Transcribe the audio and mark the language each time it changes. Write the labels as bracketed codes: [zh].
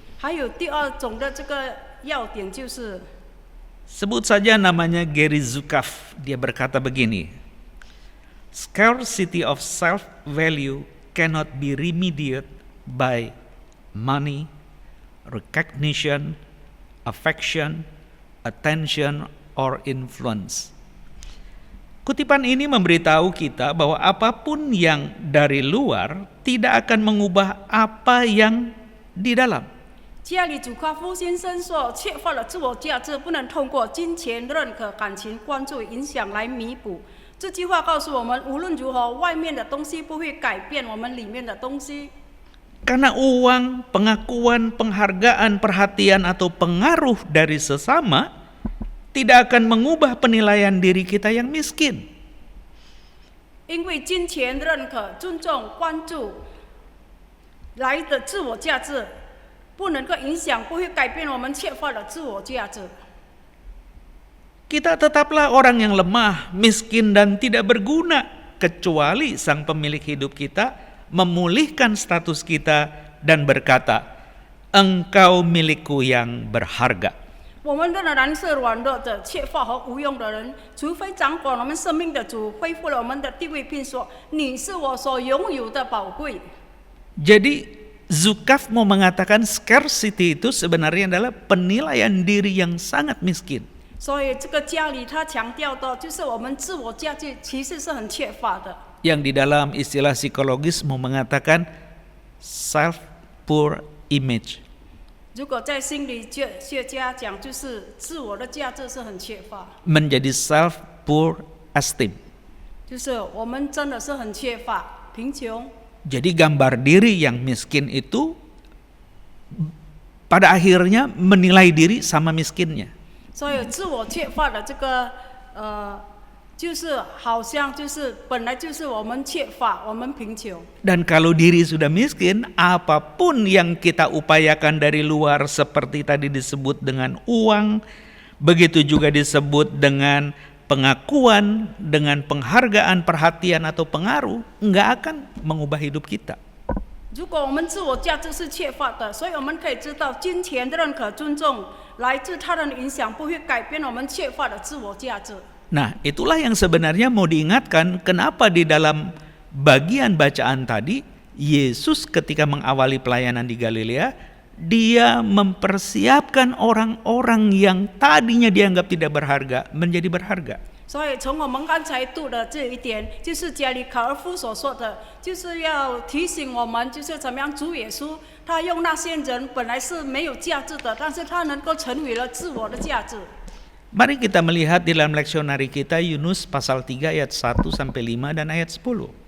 [zh] 还有第二种的这个要点就是， [id] Sebut saja namanya Gary Zukav. Dia berkata begini, [en] "Scarcity of self-value cannot be remedied by money, recognition, affection, attention, or influence." [id] Kutipan ini memberitahu kita bahwa apapun yang dari luar tidak akan mengubah apa yang di dalam. [zh] 加里祖卡夫先生说：“缺乏了自我价值，不能通过金钱、认可、感情、关注、影响来弥补。” 这句话告诉我们，无论如何，外面的东西不会改变我们里面的东西。 [id] Karena uang, pengakuan, penghargaan, perhatian atau pengaruh dari sesama tidak akan mengubah penilaian diri kita yang miskin. [zh] 因为金钱、认可、尊重、关注来的自我价值，不能够影响，不会改变我们缺乏了自我价值。 [id] Kita tetaplah orang yang lemah, miskin dan tidak berguna, kecuali Sang Pemilik hidup kita memulihkan status kita dan berkata, "Engkau milikku yang berharga." [zh] 我们仍然是软弱的、缺乏和无用的人，除非掌管我们生命的主恢复了我们的地位，并说：“你是我所拥有的宝贵。” [id] Jadi Zukav mau mengatakan scarcity itu sebenarnya adalah penilaian diri yang sangat miskin. [zh] 所以这个家里他强调的就是我们自我价值其实是很缺乏的。 [id] Yang di dalam istilah psikologis mau mengatakan self poor image. [zh] 如果在心理学家讲，就是自我的价值是很缺乏， [en] menjadi self poor esteem. [zh] 就是我们真的是很缺乏贫穷。 [id] Jadi gambar diri yang miskin itu pada akhirnya menilai diri sama miskinnya. [zh] 所以自我缺乏的这个就是好像就是本来就是我们缺乏，我们贫穷。 [id] Dan kalau diri sudah miskin, apapun yang kita upayakan dari luar seperti tadi disebut dengan uang, begitu juga disebut dengan pengakuan, dengan penghargaan, perhatian atau pengaruh, nggak akan mengubah hidup kita. [zh] 如果我们自我价值是缺乏的，所以我们可以知道，金钱的认可、尊重来自他人的影响，不会改变我们缺乏的自我价值。 [id] Nah, itulah yang sebenarnya mau diingatkan, kenapa di dalam bagian bacaan tadi, Yesus ketika mengawali pelayanan di Galilea, dia mempersiapkan orang-orang yang tadinya dianggap tidak berharga menjadi berharga. [zh] 所以从我们刚才读的这一点，就是加里卡尔夫所说的，就是要提醒我们，就是怎么样主耶稣，他用那些人本来是没有价值的，但是他能够成为了自我的价值。 [id] Mari kita melihat di dalam leksionari kita Yunus pasal 3 ayat 1 sampai 5 dan ayat 10.